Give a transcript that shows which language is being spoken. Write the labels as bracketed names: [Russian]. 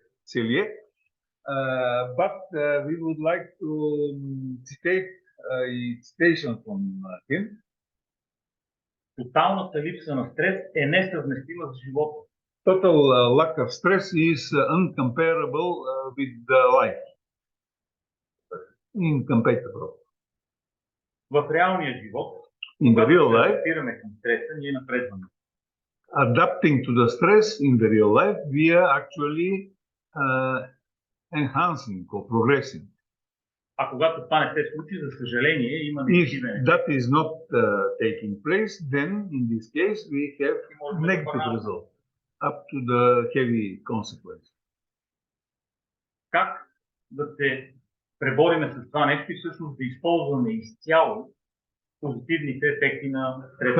[English] Selye, but we would like to citate a citation from him. [Bulgarian] Тоталната липса на стрес е несъвместима с живота. [English] Total lack of stress is uncomparable with the life. Incompatible. [Bulgarian] В реалния живот, [English] in the real life, [Bulgarian] адаптираме към стреса, ние напредваме. [English] Adapting to the stress in the real life, we are actually enhancing or progressing. [Bulgarian] А когато това не се случи, за съжаление, има [English] If [Bulgarian] негативен ефект. [English] that is not taking place, then in this case we have negative result up to the heavy consequence. [Bulgarian] Как да се пребориме с това нещо и всъщност да използваме изцяло позитивните ефекти на стреса?